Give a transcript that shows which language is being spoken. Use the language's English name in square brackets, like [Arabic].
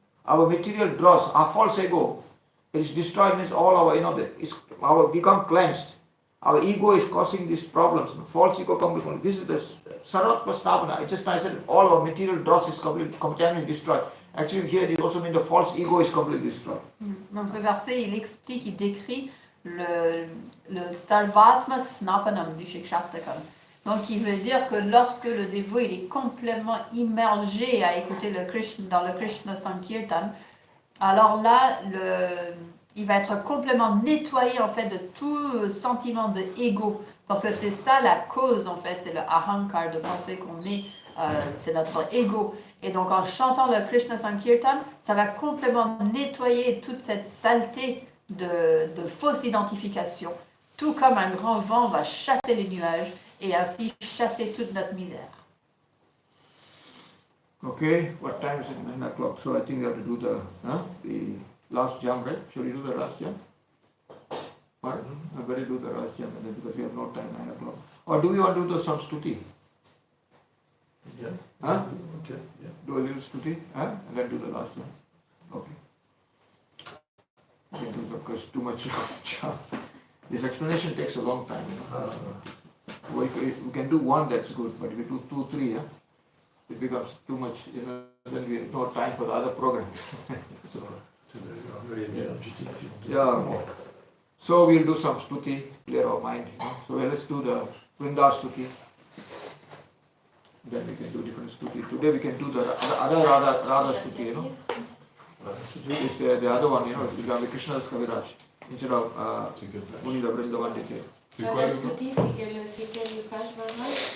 [English] Our material dross, our false ego, is destroyed, means all our become cleansed. Our ego is causing these problems. False ego completely. This is the Sarvatma Stapana. I said all our material dross is completely contaminated, destroyed. Actually here it also means the false ego is completely destroyed. [French] Donc ce verset, il explique, il décrit le Sarvatma Snapanam du Shikshastakam. Donc il veut dire que lorsque le dévot il est complètement immergé à écouter dans le Krishna Sankirtan, alors là, il va être complètement nettoyé en fait de tout sentiment de ego, parce que c'est ça la cause en fait, c'est le ahankar, de penser qu'on est, c'est notre ego. Et donc en chantant le Krishna Sankirtan, ça va complètement nettoyer toute cette saleté de fausse identification, tout comme un grand vent va chasser les nuages et ainsi chasser toute notre misère. [English] Okay, what time is it? 9 o'clock. So I think we have to do the last jam, right? Shall we do the last jam? What? I better do the last jam because we have no time, 9 o'clock. Or do we want to do some stuti? Yeah. Huh? Okay. Yeah. Do a little stuti, and then do the last jam. Okay. We can do because too much jam. This explanation takes a long time. We can do one, that's good, but if we do 2, 3, it becomes too much, then we have no time for the other program. So, very energetic. Yeah. So we'll do some stuti, clear our mind. So let's do the Vrinda stuti. Then we can do different stuti. Today we can do the other Radha stuti, It's the other one, it's the Krishna's Kaviraj, instead of Muni Vrindavan Dite. [French] C'est quoi le stuti, c'est quelle page, Barbara?